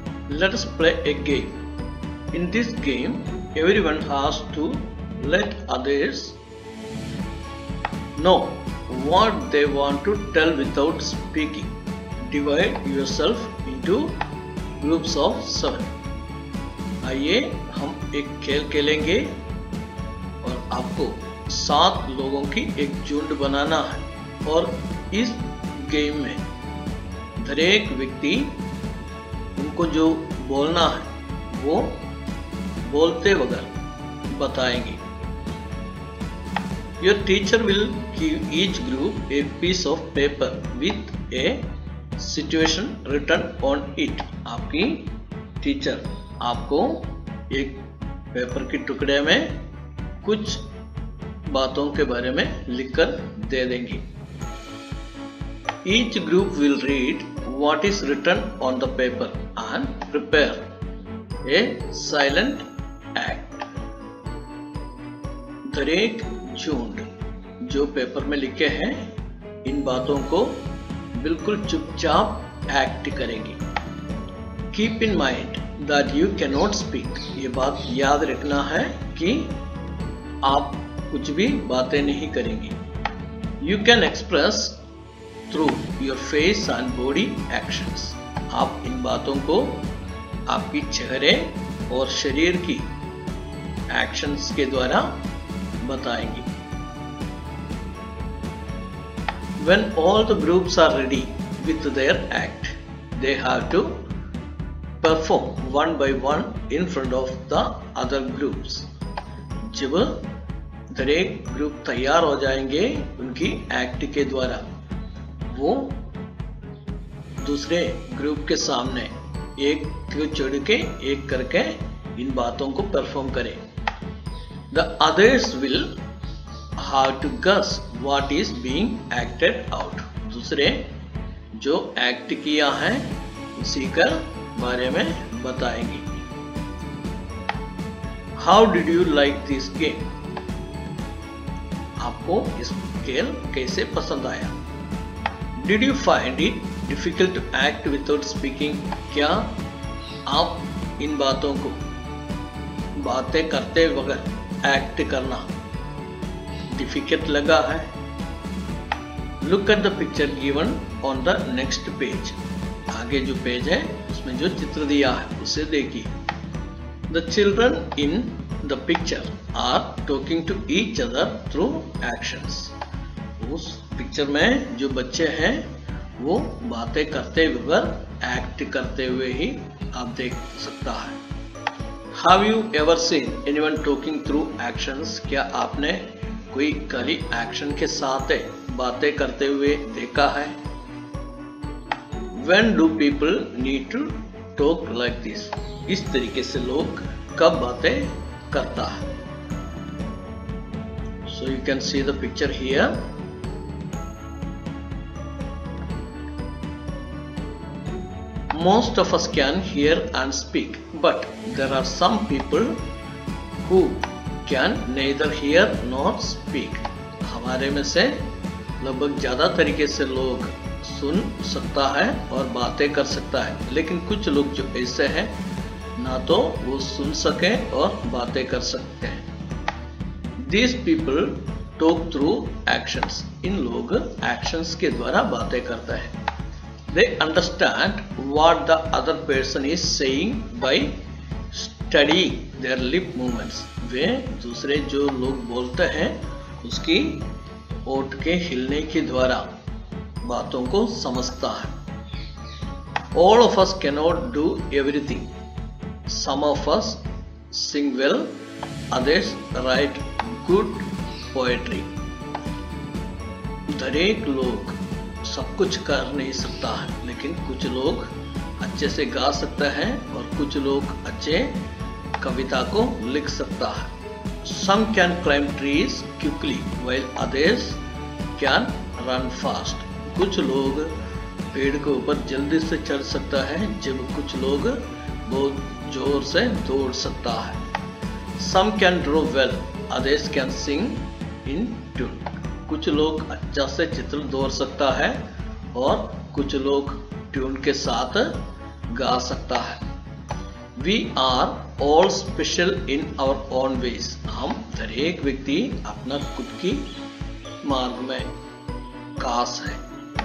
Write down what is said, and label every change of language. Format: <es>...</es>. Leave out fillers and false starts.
<en>Let us play a game. In this game, everyone has to let others know what they want to tell without speaking. Divide yourself into groups of 7.</en> <hi>आइए हम एक खेल खेलेंगे और आपको 7 लोगों की एक झुंड बनाना है और इस गेम में हर एक व्यक्ति उनको जो बोलना है वो बोलते वक्त बताएंगे.</hi> <en>Your teacher will give each group a piece of paper with a situation written on it.</en> <hi>आपकी टीचर आपको एक पेपर के टुकड़े में कुछ बातों के बारे में लिखकर दे देंगी.</hi> <en>Each group will read what is written on the paper and prepare a silent act.</en> <hi>दरेक झुंड जो पेपर में लिखे हैं इन बातों को बिल्कुल चुपचाप एक्ट करेगी.</hi> <en>Keep in mind that you can not speak.</en> <hi>ये बात याद रखना है कि आप कुछ भी बातें नहीं करेंगी.</hi> <en>You can express through your face and body actions.</en> <hi>आप इन बातों को आपकी चेहरे और शरीर की एक्शंस के द्वारा बताएंगी.</hi> <en>When all the groups are ready with their act, they have to perform one by one in front of the other groups.</en> <hi>जब दरेक ग्रुप तैयार हो जाएंगे उनकी एक्ट के द्वारा, वो दूसरे ग्रुप के सामने एक को छोड़ के एक करके इन बातों को परफॉर्म करें.</hi> <en>The others will have to guess what is being acted out.</en> <hi>दूसरे जो एक्ट किया है उसी का बारे में बताएंगे.</hi> <en>How did you like this game?</en> <hi>आपको इस खेल कैसे पसंद आया?</hi> <en>Did you find it difficult to act without speaking?</en> <hi>क्या आप इन बातों को बातें करते वक्त एक्ट करना डिफिकल्ट लगा है?</hi> <en>Look at the picture given on the next page.</en> <hi>आगे जो पेज है उसमें जो चित्र दिया है उसे देखिए.</hi> <en>The children in the picture are talking to each other through actions.</en> <hi>उस पिक्चर में जो बच्चे हैं वो बातें करते हुए एक्ट करते हुए ही आप देख सकता है.</hi> <en>Have you ever seen anyone talking through actions?</en> <hi>क्या आपने कोई खाली एक्शन के साथ बातें करते हुए देखा है?</hi> <en>When do people need to talk like this?</en> <hi>इस तरीके से लोग कब बातें करता है?</hi> <en>So you can see the picture here. Most of us can hear and speak, but there are some people who can neither hear nor speak.</en> <hi>हमारे में से लगभग ज़्यादा तरीके से लोग सुन सकता है और बातें कर सकता है, लेकिन कुछ लोग जो ऐसे हैं ना तो वो सुन सके और बातें कर सकते हैं.</hi> <en>These people talk through actions.</en> <hi>इन लोग actions के द्वारा बातें करते हैं.</hi> <en>They understand what the other person is saying by studying their lip movements.</en> <hi>वे दूसरे जो लोग बोलते हैं उसकी ओठ के हिलने के द्वारा बातों को समझता है.</hi> <en>All of us cannot do everything. Some of us sing well, others write good poetry.</en> <hi>दरेक लोग सब कुछ कर नहीं सकता है, लेकिन कुछ लोग अच्छे से गा सकता है और कुछ लोग अच्छे कविता को लिख सकता है.</hi> <en>Some can climb trees quickly while others can run fast.</en> <hi>कुछ लोग पेड़ के ऊपर जल्दी से चढ़ सकता है, जब कुछ लोग बहुत जोर से दौड़ सकता है।</hi> <en>Some can draw well, others can sing in tune.</en> <hi>कुछ लोग अच्छा से चित्र दौड़ सकता है और कुछ लोग ट्यून के साथ गा सकता है।</hi> <en>We are all special in our own ways.</en> <hi>हम हर एक व्यक्ति अपना खुद की मार्ग में खास है।</hi>